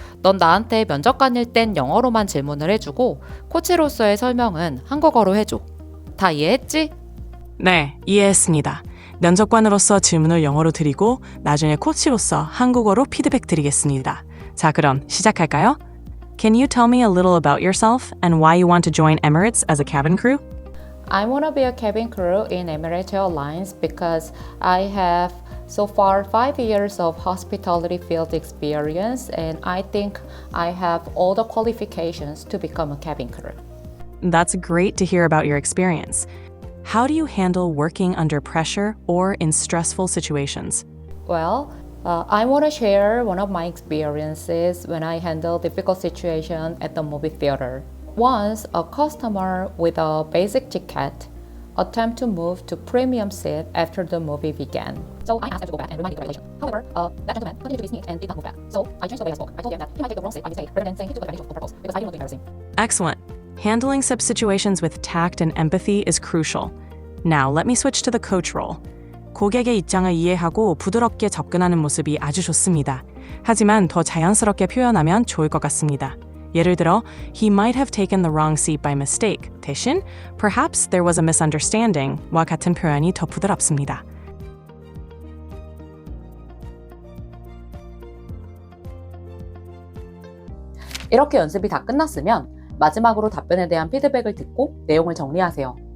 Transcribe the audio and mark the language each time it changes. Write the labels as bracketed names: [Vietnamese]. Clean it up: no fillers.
[Korean] 넌 나한테 면접관일 땐 영어로만 질문을 해주고 코치로서의 설명은 한국어로 해줘. 다 이해했지? 네, 이해했습니다. 면접관으로서 질문을 영어로 드리고 나중에 코치로서 한국어로 피드백 드리겠습니다. 자, 그럼 시작할까요? [English] Can you tell me a little about yourself and why you want to join Emirates as a cabin crew? I want to be a cabin crew in Emirates Airlines because I have so far 5 years of hospitality field experience and I think I have all the qualifications to become a cabin crew. That's great to hear about your experience. How do you handle working under pressure or in stressful situations? Well, I want to share one of my experiences when I handle difficult situation at the movie theater. Once, a customer with a basic ticket attempt to move to premium seat after the movie began. So I asked him to go back and remind me the regulation. However, that gentleman continued to be sneaky and did not move back. So I changed the way I spoke. I told him that he might take the wrong seat by mistake rather than saying he took advantage of the purpose because I didn't want to be embarrassing. Excellent. Handling such situations with tact and empathy is crucial. Now, let me switch to the coach role. [Korean] 고객의 입장을 이해하고 부드럽게 접근하는 모습이 아주 좋습니다. 하지만 더 자연스럽게 표현하면 좋을 것 같습니다. 예를 들어, [English] he might have taken the wrong seat by mistake. [Korean] 대신, [English] perhaps there was a misunderstanding [Korean] 와 같은 표현이 더 부드럽습니다. 이렇게 연습이 다 끝났으면 마지막으로 답변에 대한 피드백을 듣고 내용을 정리하세요.